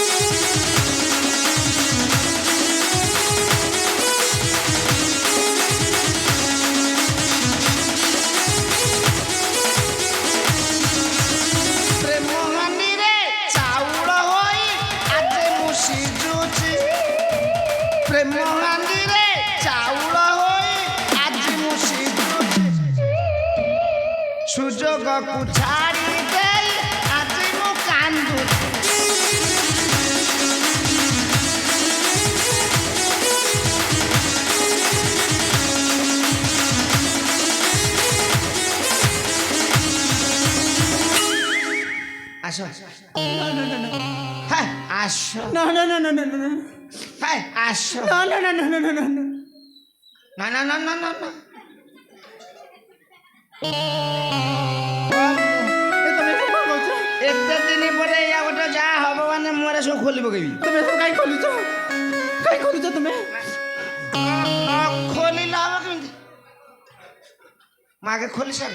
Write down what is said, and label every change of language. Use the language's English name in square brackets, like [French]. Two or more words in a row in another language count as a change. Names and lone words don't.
[Odia] ପ୍ରେମ ହାଣ୍ଡିରେ ଚାଉଳ ହୋଇ ଆଜି ମୁଁ ସିଝୁଛି, ପ୍ରେମ ହାଣ୍ଡିରେ ଚାଉଳ ହୋଇ ଆଜି ମୁଁ ସିଝୁଛି, ସୁଯୋଗକୁ ଛାଡ଼ି ଦେଇ ଆଜି ମୁଁ କାନ୍ଦୁଛି। আস না না না না, হ্যাঁ আস না না না না না না, হ্যাঁ আস না না না না না না না, না না না না না না। ତମେ କ'ଣ କହୁଛ? ଏତେ ଦିନ ପରେ ଏଇଆ ଗୋଟେ ଯାହା ହବ ମାନେ ମୁହଁରେ ସବୁ ଖୋଲି ପକେଇବି। ତମେ ସବୁ କାହିଁ ଖୋଲୁଛ? କାହିଁ ଖୋଲୁଛ ତୁମେ? ଖୋଲିଲେ ହବ କେମିତି? ମୁଁ ଆଗେ ଖୋଲି ସାରେ।